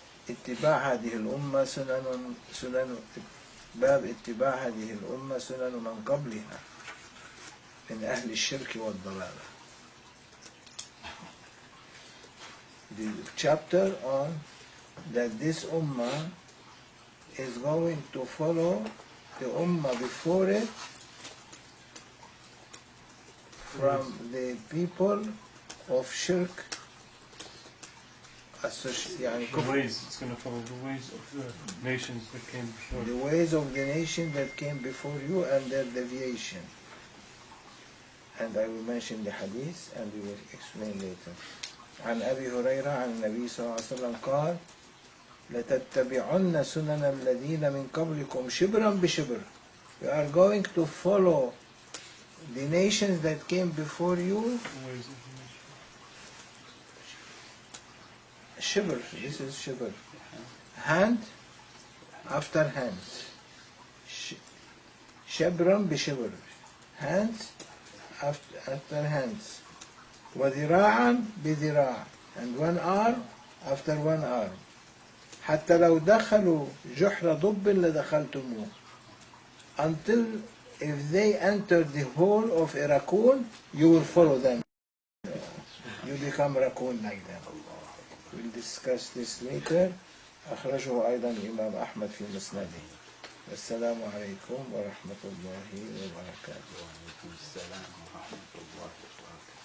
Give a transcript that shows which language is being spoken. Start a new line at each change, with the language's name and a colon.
Arabic: اتباع هذه الأمة سنن باب اتباع هذه الأمة سنن من قبلها من أهل الشرك والضلالة.
English: The chapter on that this ummah is going to follow the ummah before it from the people of shirk. The ways, it's going to follow the ways of the nations that came before. The ways of the nation that came before you and their deviation. And I will mention the hadith and we will explain later.
Arabic: عن أبي هريرة عن النبي صلى الله عليه وسلم قال لتتبعن سنن الذين من قبلكم شبرا بشبر.
English: You are going to follow the nations that came before you. Shibr, this is shibr. Hand after hand. Shibran bishibr. Hands after hands.
Arabic: وذراعا بذراع.
English: And one arm after one arm.
Arabic: حتى لو دخلوا جحر ضب لدخلتموه.
English: Until if they enter the hole of a raccoon, you will follow them. You become raccoon like them. We'll discuss this later.
Arabic: أخرجه أيضا الإمام أحمد في مسنده. السلام عليكم ورحمة الله وبركاته. وعليكم السلام ورحمة الله وبركاته.